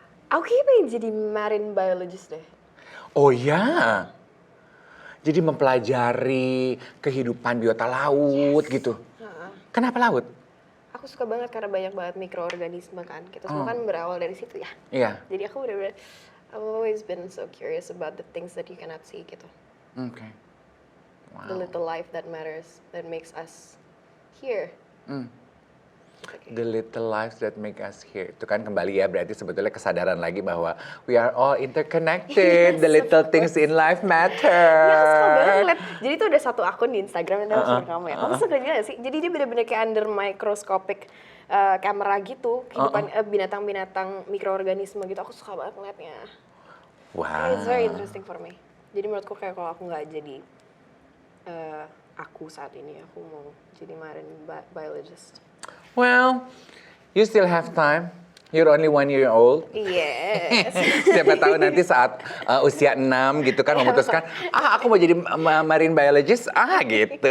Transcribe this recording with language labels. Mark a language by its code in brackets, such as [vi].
[id] Aku kayaknya pengen jadi marine biologist deh. Oh ya. Jadi mempelajari kehidupan biota laut gitu. Kenapa laut? Aku suka banget karena banyak banget mikroorganisme kan. Kita semua kan berawal dari situ ya. Iya. Jadi aku bener-bener, [en] I've always been so curious about the things that you cannot see [id] gitu. Oke. [en] The little life that matters, that makes us here. The little lives that make us here. [id] Itu kan kembali ya, berarti sebetulnya kesadaran lagi bahwa [en] we are all interconnected. Yes, The little of things in life matter. [id] Iya, aku suka banget ngeliat. Jadi tuh ada satu akun di Instagram yang aku kamu ya. Kamu suka gak sih? Jadi dia bener-bener kayak [en] under microscopic [id] kamera gitu. Kehidupan binatang-binatang mikroorganisme gitu. Aku suka banget ngeliatnya. Wow. [en] It's very interesting for me. [id] Jadi menurutku kayak kalau aku nggak jadi aku saat ini, aku mau jadi marine biologist. [en] Well, you still have time. You're only 1 year old. Yes. [id] Siapa tahu nanti saat usia 6 gitu kan memutuskan, aku mau jadi marine biologist, gitu.